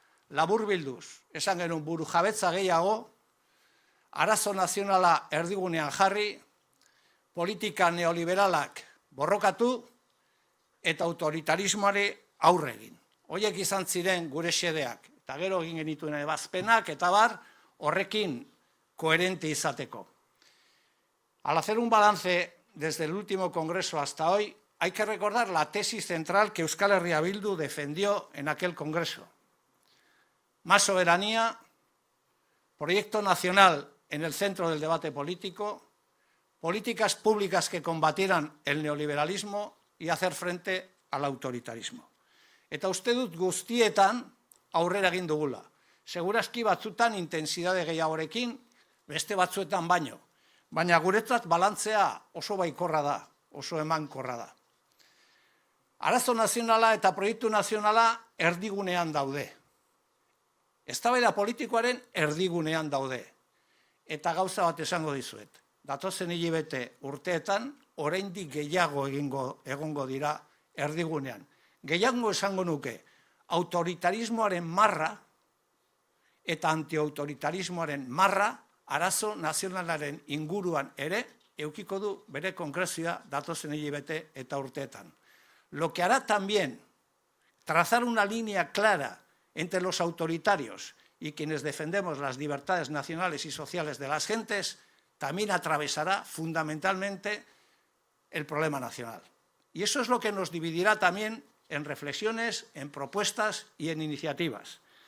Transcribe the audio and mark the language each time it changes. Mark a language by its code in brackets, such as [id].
[eu] Laburbilduz, esan genuen burujabetza gehiago, arazo nazionala erdigunean jarri, politika neoliberalak borrokatu eta autoritarismoari aurre egin. Horiek izan ziren gure xedeak, eta gero egin genituen ebazpenak eta bar horrekin koherente izateko. [es] Al hacer un balance desde el último congreso hasta hoy, hay que recordar la tesis central que Euskal Herria Bildu defendió en aquel congreso. Más soberanía, proyecto nacional en el centro del debate político, políticas públicas que combatieran el neoliberalismo y hacer frente al autoritarismo. [eu] Eta uste dut guztietan aurrera egin dugula. Segurazki batzutan intensidade gehiagorekin, beste batzuetan baino. Baina guretzat balantzea oso baikorra da, oso emankorra da. Arazo nazionala eta proiektu nazionala erdigunean daude. Eztabaida politikoaren erdigunean daude. Eta gauza bat esango dizuet. Datozen hilabete urteetan, oraindik gehiago egongo dira erdigunean. Gehiago esango nuke, autoritarismoaren marra eta antiautoritarismoaren marra arazo nazionalaren inguruan ere eukiko du bere konkrezioa datozen hilabete eta urteetan. [es] Lo que hará también trazar una línea clara entre los autoritarios y quienes defendemos las libertades nacionales y sociales de las gentes, también atravesará fundamentalmente el problema nacional. Y eso es lo que nos dividirá también en reflexiones, en propuestas y en iniciativas.